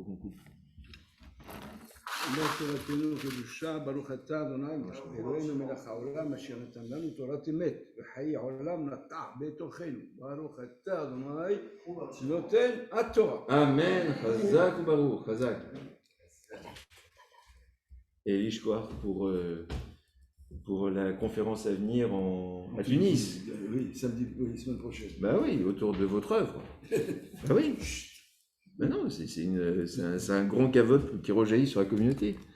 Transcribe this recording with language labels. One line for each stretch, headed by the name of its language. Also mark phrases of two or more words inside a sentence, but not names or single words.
Hebrew: תורתנו קדושה, ברוך אתה אדוני אלוהינו מלך העולם אשר נתן לנו תורת אמת וחיי עולם נטע בתוכנו. ברוך אתה אדוני נותן התורה. אמן חזק וברוך חזק.
French: Et Ishkoach pour la conférence à venir à Tunis. Oui, samedi, oui, semaine prochaine. Bah oui, autour de votre œuvre. Bah oui. Ben non, c'est un grand cavote qui rejaillit sur la communauté.